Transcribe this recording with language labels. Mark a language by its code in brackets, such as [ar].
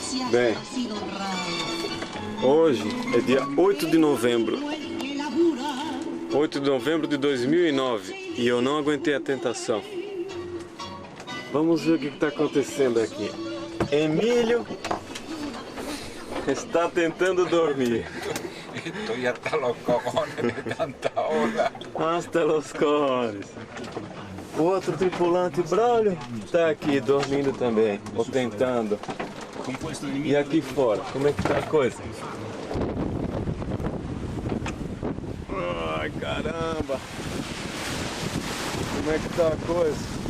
[pt] Bem, hoje é dia 8 de novembro. 8 de novembro de 2009 e eu não aguentei a tentação. Vamos ver o que está acontecendo aqui. Emílio está tentando dormir. [es] Estoy hasta los cojones de tanta ola. Hasta los cojones. [pt] O outro tripulante, Braulio, está aqui dormindo também, ou tentando. E aqui fora, como é que tá a coisa? Ai, caramba! Como é que tá a coisa?